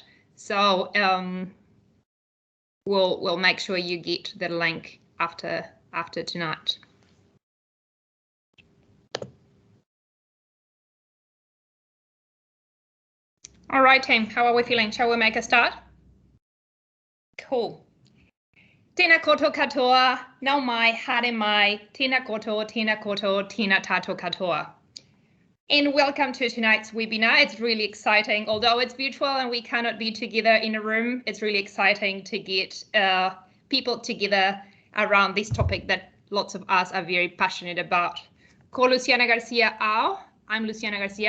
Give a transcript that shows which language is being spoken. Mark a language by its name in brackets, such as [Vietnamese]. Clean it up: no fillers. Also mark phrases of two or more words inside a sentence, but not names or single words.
[English] So we'll make sure you get the link after tonight. All right, team, how are we feeling? Shall we make a start? Cool. [Māori] Tēnā koutou katoa, nau mai, haere mai, tēnā koutou, tēnā tātou katoa. [English] And welcome to tonight's webinar. It's really exciting. Although it's virtual and we cannot be together in a room, it's really exciting to get people together around this topic that lots of us are very passionate about. [Māori] Ko Luciana Garcia ao. [English] I'm Luciana Garcia.